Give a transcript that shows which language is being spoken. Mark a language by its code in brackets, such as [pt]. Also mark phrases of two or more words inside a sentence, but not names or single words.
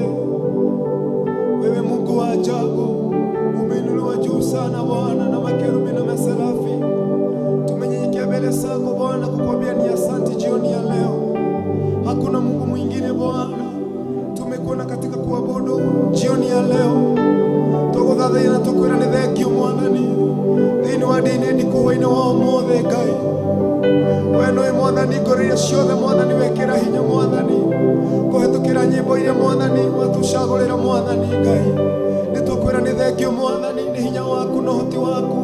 [sw] Wewe Mungu wa ajabu, umeinuliwa juu sana Bwana na makerubi na maserafi. Tumenyenyekea mbele zako Bwana kukuambia ni asante jioni ya leo. Hakuna Mungu mwingine Bwana. Tumekuona katika kuabudu jioni ya leo. [ki] Tũgũthathaiya na tũkwĩra nĩ thengio Mwathani, thĩinĩ wa Ndi-Ini Ndiku hwa-ini wa ũmũthĩ Ngai. We nĩwe Mwathani ngoro iria ciothe Mwathani wekĩra hinya Mwathani, kũhetũkĩra nyĩmbo iria Mwathani watucagũrĩra Mwathani Ngai. Nĩtũkwĩra nĩ thengio Mwathani, nĩ hinya waku na ũhoti waku.